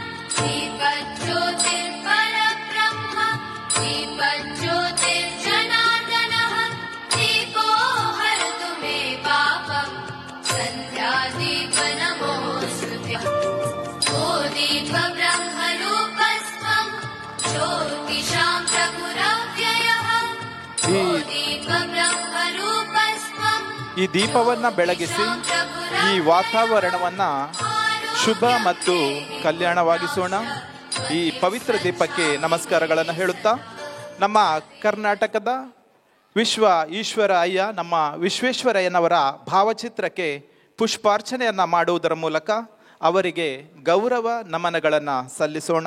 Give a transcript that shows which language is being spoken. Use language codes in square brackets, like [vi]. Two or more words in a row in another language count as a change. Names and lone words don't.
[sa] दीपज्योतिर्परब्रह्म दीपज्योतिर्जनार्दनः दीपो हरतु मे पापम् सन्ध्यादीप नमोऽस्तुते ओ दीपब्रह्मरूपस्त्वं ज्योतिषां प्रभुरव्ययः ओ दीपब्रह्मरूपस्त्वं [kn] ಈ ದೀಪವನ್ನ ಬೆಳಗಿಸಿ ಈ ವಾತಾವರಣವನ್ನ ಶುಭ ಮತ್ತು ಕಲ್ಯಾಣವಾಗಿಸೋಣ. ಈ ಪವಿತ್ರ ದೀಪಕ್ಕೆ ನಮಸ್ಕಾರಗಳನ್ನು ಹೇಳುತ್ತಾ ನಮ್ಮ ಕರ್ನಾಟಕದ ವಿಶ್ವ ಈಶ್ವರಯ್ಯ ನಮ್ಮ ವಿಶ್ವೇಶ್ವರಯ್ಯನವರ ಭಾವಚಿತ್ರಕ್ಕೆ ಪುಷ್ಪಾರ್ಚನೆಯನ್ನು ಮಾಡುವುದರ ಮೂಲಕ ಅವರಿಗೆ ಗೌರವ ನಮನಗಳನ್ನು ಸಲ್ಲಿಸೋಣ.